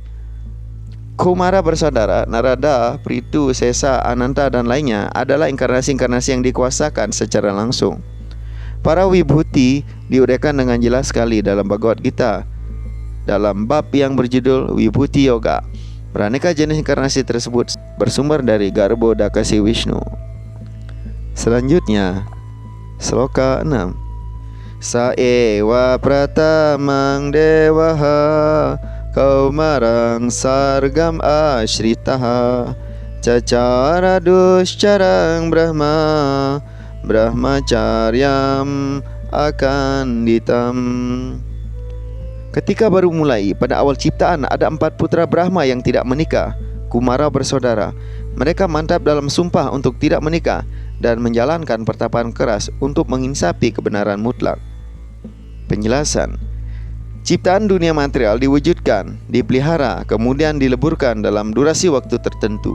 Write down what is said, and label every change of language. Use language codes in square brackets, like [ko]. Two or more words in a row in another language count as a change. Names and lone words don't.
[id] Kumara bersaudara, Narada, Prithu, Sesa, Ananta, dan lainnya adalah inkarnasi-inkarnasi yang dikuasakan secara langsung. Para wibhuti diuraikan dengan jelas sekali dalam Bhagavad Gita dalam bab yang berjudul Wibhuti Yoga. Beraneka jenis inkarnasi tersebut bersumber dari Garbhodakasi Vishnu. Selanjutnya, sloka 6. [sa] Sa ewa pratamang dewaha kaumarang sargam ashritaha cacara duscarang brahma brahmacaryam akanditam. [id] Ketika baru mulai pada awal ciptaan ada 4 putra Brahma yang tidak menikah, Kumara bersaudara. Mereka mantap dalam sumpah untuk tidak menikah dan menjalankan pertapaan keras untuk menginsapi kebenaran mutlak. Penjelasan: ciptaan dunia material diwujudkan, dipelihara, kemudian dileburkan dalam durasi waktu tertentu.